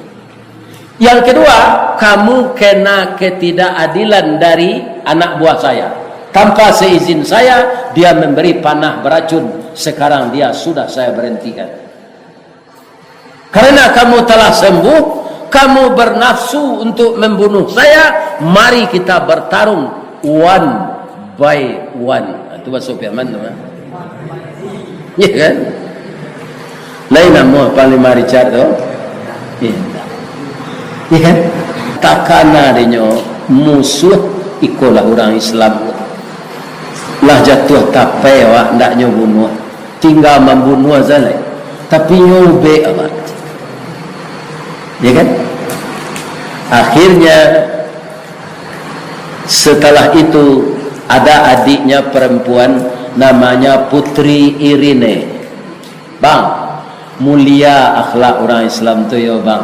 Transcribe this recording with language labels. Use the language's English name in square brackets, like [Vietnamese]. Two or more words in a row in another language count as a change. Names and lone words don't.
[Indonesian] Yang kedua, kamu kena ketidakadilan dari anak buah saya. Tanpa seizin saya, dia memberi panah beracun. Sekarang dia sudah saya berhentikan. Karena kamu telah sembuh, kamu bernafsu untuk membunuh saya, mari kita bertarung [English] one by one. [Indonesian] Itu bahasa Firman teman. Ya kan? [Minangkabau] Lain nama Panglima Richard tu. Ya kan? Takana dia musuh ikolah orang Islam. Lah jatuh tapai awak ndaknya bunuh. [Indonesian] Tinggal membunuh saja. Tapi nyobe awak. Ya kan? Akhirnya setelah itu ada adiknya perempuan namanya Putri Irene. Bang, mulia akhlak orang Islam tu ya bang.